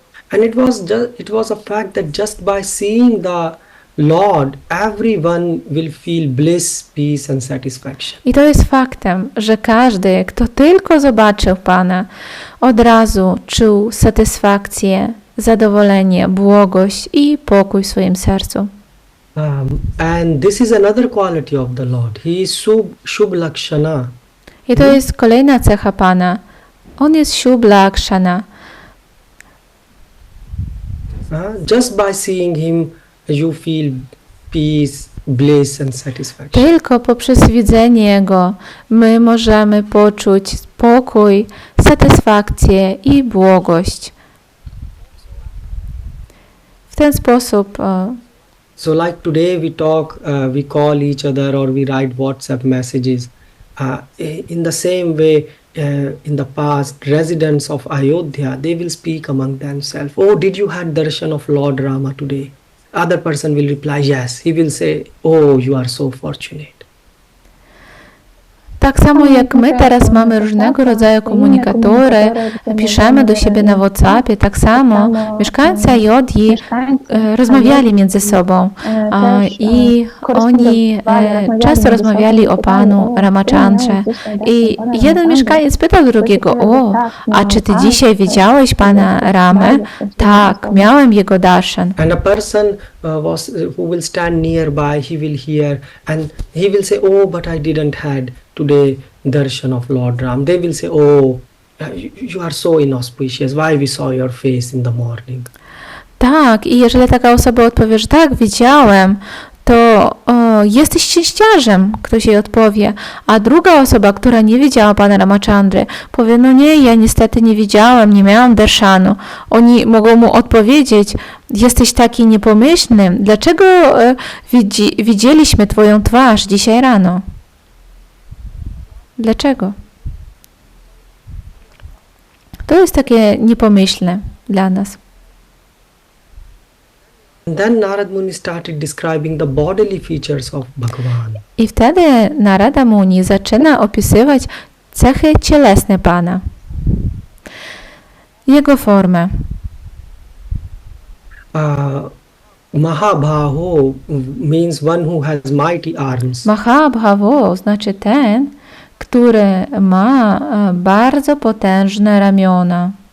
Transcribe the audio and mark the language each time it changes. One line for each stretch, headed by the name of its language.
English: And it was a fact that just by seeing the Lord, everyone will feel bliss, peace and satisfaction.
Polish: I to jest faktem, że każdy, kto tylko zobaczył Pana, od razu czuł satysfakcję, zadowolenie, błogość i pokój w swoim sercu.
English: And this is another quality of the Lord. He is Shubh Lakshana.
Polish: I to jest kolejna cecha Pana. On jest Shubh Lakshana.
English: Just by seeing him, you feel peace, bliss and satisfaction.
Polish: Tylko poprzez widzenie Go my możemy poczuć spokój, satysfakcję i błogość. W ten sposób
English: So like today we talk, we call each other or we write WhatsApp messages. In the same way, in the past, residents of Ayodhya, they will speak among themselves. Oh, did you had darshan of Lord Rama today? Other person will reply, yes. He will say, oh, you are so fortunate.
Polish: tak samo jak my teraz mamy różnego rodzaju komunikatory, piszemy do siebie na WhatsAppie, tak samo mieszkańcy Ayodhyi rozmawiali między sobą i oni często rozmawiali o Panu Ramachandrze. I jeden mieszkaniec pytał drugiego, a czy ty dzisiaj widziałeś Pana Ramę? Tak, miałem jego darshan.
English: And a person who will stand nearby, he will hear and he will say, oh, but I didn't had today darshan of Lord Ram. They will say, oh, you are so inauspicious. Why we saw your face in the morning?
Polish: Tak, i jeżeli taka osoba odpowie, że tak, widziałem, to jesteś szczęściarzem, ktoś jej odpowie. A druga osoba, która nie widziała Pana Ramachandry, powie, no nie, ja niestety nie widziałem, nie miałam darshanu. Oni mogą mu odpowiedzieć, jesteś taki niepomyślny, dlaczego widzieliśmy Twoją twarz dzisiaj rano? Dlaczego? To jest takie niepomyślne dla nas.
English: And then Narad Muni started describing the bodily features of Bhagavan.
Polish: I wtedy Narada Muni zaczyna opisywać cechy cielesne Pana. Jego formę.
English: Mahabhaho means one who has mighty arms.
Polish: Mahabhavo znaczy ten, który ma bardzo potężne ramiona.